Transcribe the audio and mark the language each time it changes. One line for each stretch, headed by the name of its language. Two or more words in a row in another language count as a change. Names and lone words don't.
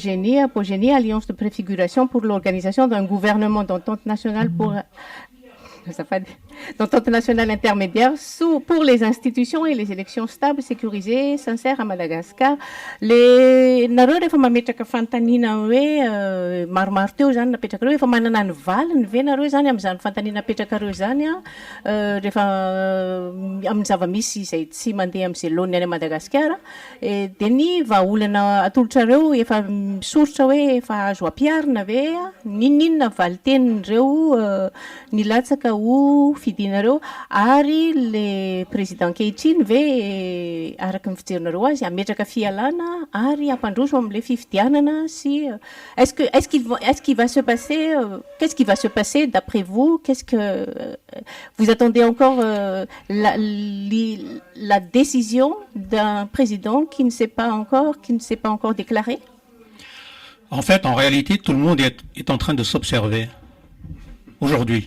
French: Apogénie Alliance de préfiguration pour l'organisation d'un gouvernement d'entente nationale pour d'entente nationale intermédiaire pour les institutions et les élections stables, sécurisées, sincères à Madagascar.
Malagasy: Nareo rehefa mametraka fantanina hoe maromaro teo zany napetraka reo, efa manana ny valiny ve nareo zany amin'izany fantanina napetraka reo zany rehefa amin'ny zava-misy izay tsy mandeha amin'izay laony any Madagascar, dia ny vahaolana atolotrareo efa misoritra hoe efa azo ampiarina ve, ninona valitenin'ireo nilatsaka ho fidinareo, ary le président ankehitriny ve araka ny fijerinareo azy ametraka fialana ary ampandroso amin'ilay fifidianana sy
French: est-ce qu'il va se passer qu'est-ce qui va se passer d'après vous, qu'est-ce que vous attendez encore la décision d'un président qui ne s'est pas encore déclaré? En fait, en réalité, tout le monde est en train de s'observer aujourd'hui.